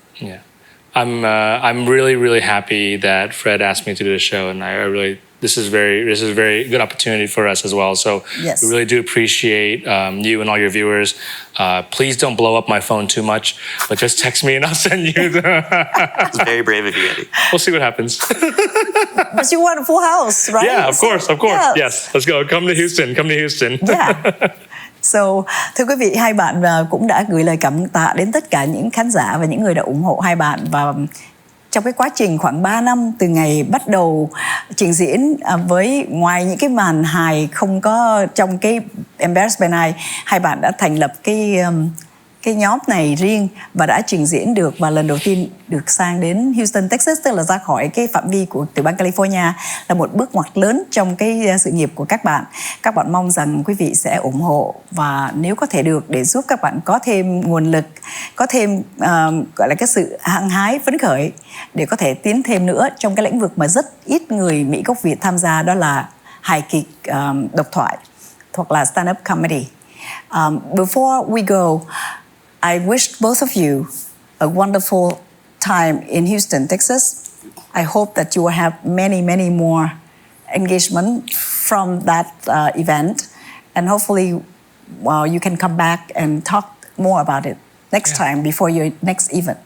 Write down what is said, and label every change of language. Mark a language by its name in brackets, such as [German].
[English] Yeah, I'm really, really happy that Fred asked me to do the show, and this is a very good opportunity for us as well. So Yes. we really do appreciate you and all your viewers. Please don't blow up my phone too much, but just text me and I'll send you It's very brave of you, Andy. We'll see what happens. But you want a full house, right? Yeah, of course. Yes, let's go. Come to Houston. Yeah. So, [Vietnamese] thưa quý vị, hai bạn cũng đã gửi lời cảm tạ đến tất cả những khán giả và những người đã ủng hộ hai bạn. Và trong cái quá trình khoảng 3 năm từ ngày bắt đầu trình diễn, với ngoài những cái màn hài không có trong cái Embarrassed by Night, hai bạn đã thành lập cái nhóm này riêng và đã trình diễn được, và lần đầu tiên được sang đến Houston, Texas, tức là ra khỏi cái phạm vi của tiểu bang California, là một bước ngoặt lớn trong cái sự nghiệp của các bạn. Các bạn mong rằng quý vị sẽ ủng hộ, và nếu có thể được, để giúp các bạn có thêm nguồn lực, có thêm gọi là cái sự hăng hái, phấn khởi để có thể tiến thêm nữa trong cái lĩnh vực mà rất ít người Mỹ gốc Việt tham gia, đó là hài kịch độc thoại hoặc là stand-up comedy. [English] Before we go, I wish both of you a wonderful time in Houston, Texas. I hope that you will have many, many more engagement from that event, and hopefully you can come back and talk more about it next time before your next event.